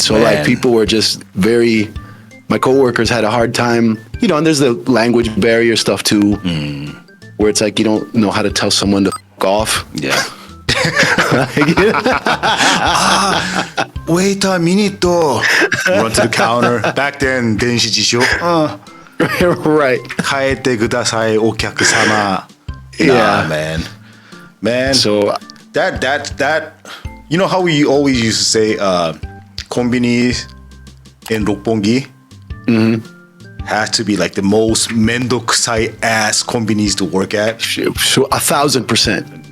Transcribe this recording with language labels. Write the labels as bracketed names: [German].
[English] So like people were just very, my coworkers had a hard time, you know, and there's the language barrier stuff too, where it's like you don't know how to tell someone to f*** off. Yeah. Wait a minute. Run to the counter. Back then, 電子辞書. Right. [Japanese] 変えてください、お客様. [English] Yeah. Nah, man. So that you know how we always used to say konbini in Roppongi has to be like the most mendokusai ass konbinis to work at. 1,000%.